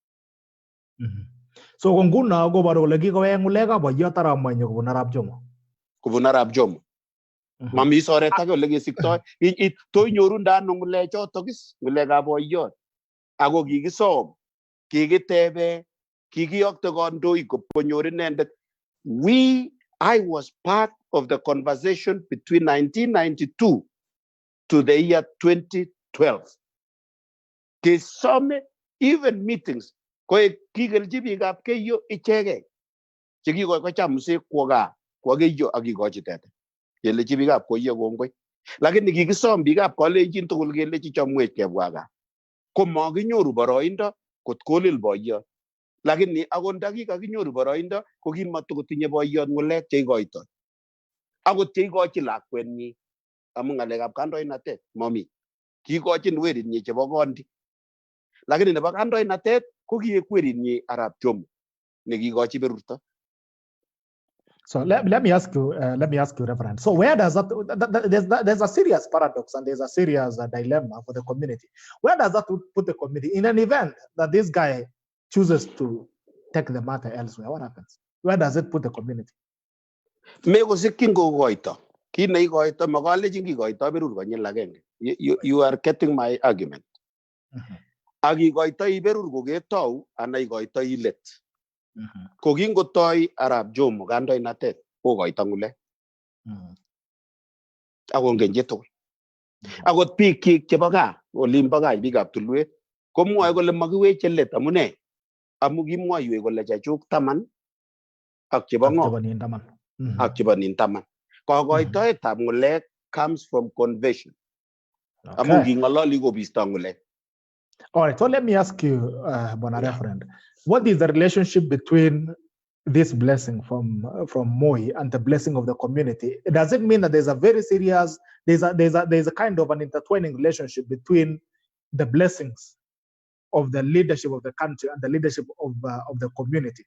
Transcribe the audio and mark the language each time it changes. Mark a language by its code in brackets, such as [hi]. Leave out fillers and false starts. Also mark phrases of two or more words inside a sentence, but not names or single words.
[kln] So ko nguno koboru kole kikowek ng'ulekab boiyot arap Moi kobun arap Jomo. Kobun arap Jomo. Mami soret age ole kesiktoi. To inyoru ndano ng'ulechotok is ng'ulekab boiyot. Ako kikisom, kikitebe, kikiyokte kandoik konyor inendet. [en] I was part of the conversation between 1992 to the year 2012. [kln] Kisome [en] even meetings [kln] koek kikelchi biikab Keiyo ichegei chekikocham msee kwo gaa kwo Keiyo akikochi tete kelechi biikab Keiyo kongoi. Lakini kikisom biikab Kalenjin tugul kelechi chomwech kebwa gaa komakinyoru boroindo kot kolil boiyot. Lakini akot ndakikakinyoru boroindo ko kimatokotinye boiyot ng'ulek cheikoitoi akot cheikochi lakwenyi amu ng'alekab kandoinatet mami. Kiikochin werinyi chebo kondi, lakini nebo kandoinatet ko kiek werinyi arap Jomo nekikochi berurto. [en] So let me ask you, Reverend. So where does there's a serious paradox and there's a serious dilemma for the community. Where does that put the community in an event that this guy chooses to take the matter elsewhere? What happens? Where does it put the community? [kln] Meko sikyin kokoito. Kit neikoito makalejin kikoito berur konyil agenge. [en] You are getting my argument. [kln] Akikoitoi berur koketou ana ikoitoi let. Kokingotoi arap Jomo kandoinatet kokoito ngulek. Akongen chitugul. Akot biik chebo gaa, olimbo gaa biikab tulwet, komwoe kole makiweche let amune? Amu kimwoiwech kole chechuk 10 ak chebo ng'o? Ak chebo nin 10. Kokoitoetab ngulek [en] comes from conversion. [kln] Amu nging'ololi kobisto ngulek. [en] All right, so let me ask you, Bona Reverend, what is the relationship between this blessing from Moi and the blessing of the community? Does it mean that there's a very serious, there's a kind of an intertwining relationship between the blessings of the leadership of the country and the leadership of the community?